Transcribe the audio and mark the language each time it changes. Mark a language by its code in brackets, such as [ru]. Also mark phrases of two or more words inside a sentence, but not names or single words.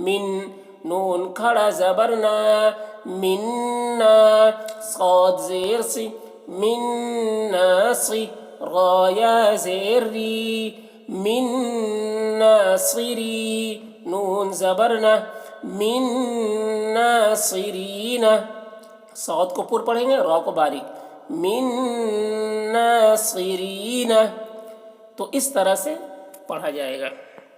[ur] من، نون کھڑا زبر نا، منا، صاد زیر سی، من ناصی، را یا زیر ری، من ناصری، نون زبر نا، من ناصرین، صاد کو پر پڑھیں گے، را کو باریک، من ناصرین، تو اس طرح سے پڑھا جائے گا.